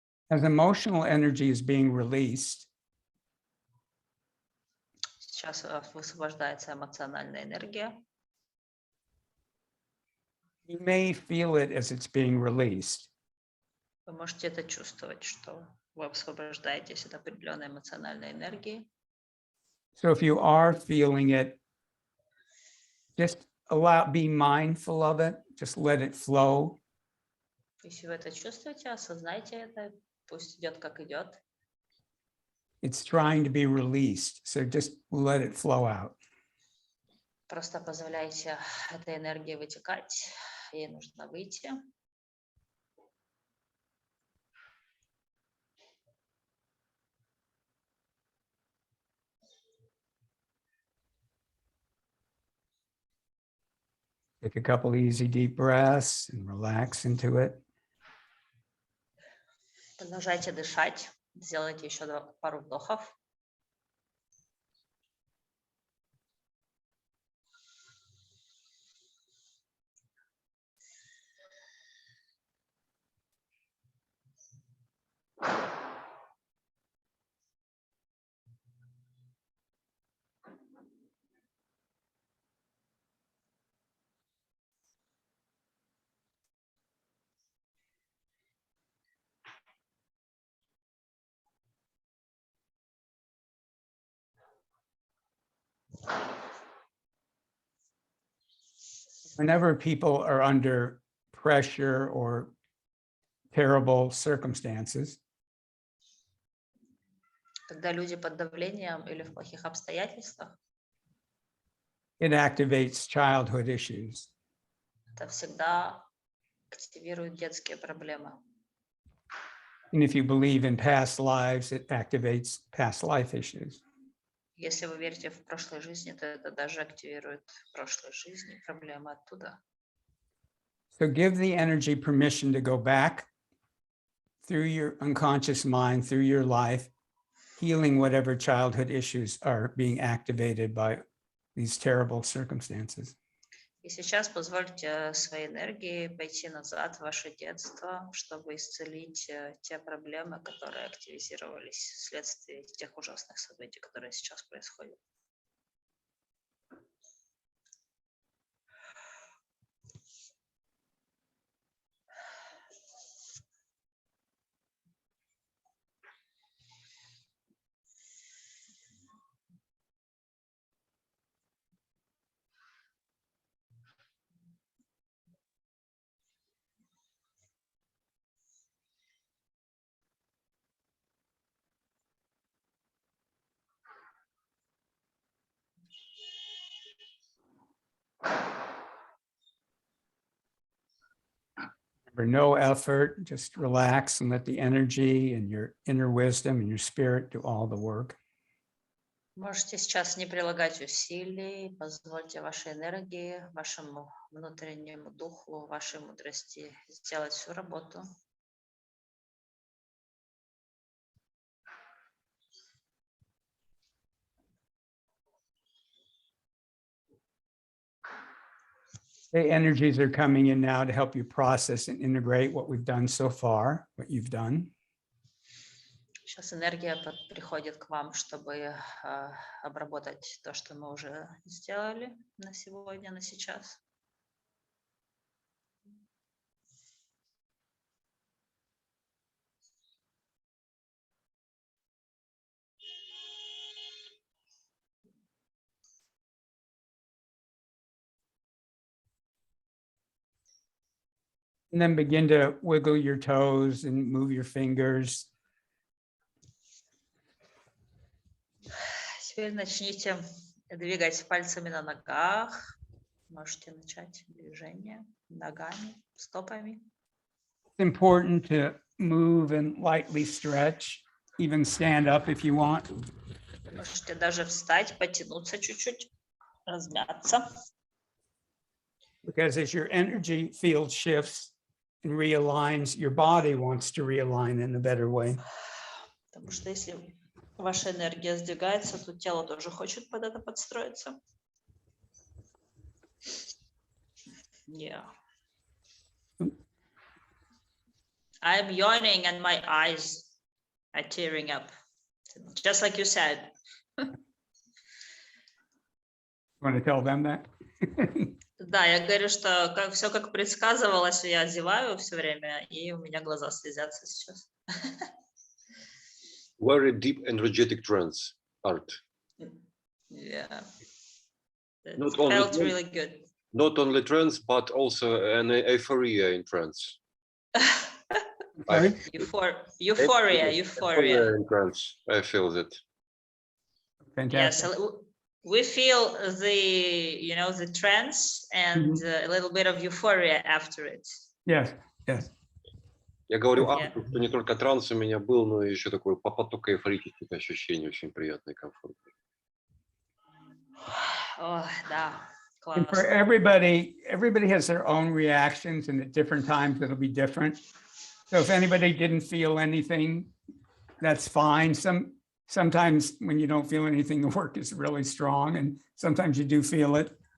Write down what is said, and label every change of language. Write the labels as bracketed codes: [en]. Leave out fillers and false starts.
[en] As emotional energy is being released, [ru] Сейчас высвобождается эмоциональная энергия. [en] you may feel it as it's being released. [ru] Вы можете это чувствовать, что вы освобождаетесь от определенной эмоциональной энергии. [en] So if you are feeling it, just be mindful of it, just let it flow. [ru] Если вы это чувствуете, осознайте это, Пусть идет, как идет. [en] It's trying to be released. So just let it flow out. [ru] Просто позволяйте этой энергии вытекать. Ей нужно выйти. [en] Take a couple easy deep breaths and relax into it. [ru] Продолжайте дышать. Сделайте еще пару вдохов. [en] Whenever people are under pressure or terrible circumstances, [ru] Когда люди под давлением или в плохих обстоятельствах, [en] it activates childhood issues. [ru] это всегда активирует детские проблемы. [en] And if you believe in past lives, it activates past life issues. [ru] Если вы верите в прошлой жизни, то это даже активирует прошлой жизни проблемы оттуда. [en] So give the energy permission to go back through your unconscious mind, through your life, healing whatever childhood issues are being activated by these terrible circumstances. [ru] И сейчас позвольте своей энергии пойти назад в ваше детство, чтобы исцелить те проблемы, которые активизировались вследствие тех ужасных событий, которые сейчас происходят. [en] For no effort, just relax and let the energy and your inner wisdom and your spirit do all the work. [ru] Можете сейчас не прилагать усилий, позвольте вашей энергии, вашему внутреннему духу, вашей мудрости сделать всю работу. [en] The energies are coming in now to help you process and integrate what we've done so far, what you've done. [ru] Сейчас энергия приходит к вам, чтобы обработать то, что мы уже сделали на сегодня, на сейчас. [en] And then begin to wiggle your toes and move your fingers. [ru] Теперь начните двигать пальцами на ногах. Можете начать движение ногами, стопами. [en] It's important to move and lightly stretch, even stand up if you want. [ru] Можете даже встать, потянуться чуть-чуть, размяться. [en] Because as your energy field shifts and realigns, your body wants to realign in a better way. [ru] Потому что если ваша энергия сдвигается, то тело тоже хочет под это подстроиться. [en] Yeah. I'm yawning and my eyes are tearing up. Just like you said. Want to tell them that? [ru] Да, я говорю, что все как предсказывалось, я зеваю все время, и у меня глаза слезятся сейчас. [en] Very deep energetic trance, Art. Yeah. It Not only felt trance. really good. Not only trance, but also an euphoria in trance. Sorry? Euphoria. And trance. I feel that. Yes, Fantastic. we feel the trance and a little bit of euphoria after it. Yes, yes. [ru] Я говорю, [en] Yeah. [ru] что не только транс у меня был, но еще такой поток эйфорических ощущений, очень приятный, комфортный. Oh, да, [en] And for [ru] классно. [en] everybody has their own reactions, and at different times it'll be different. So if anybody didn't feel anything, that's fine. Sometimes when you don't feel anything, the work is really strong, and sometimes you do feel it.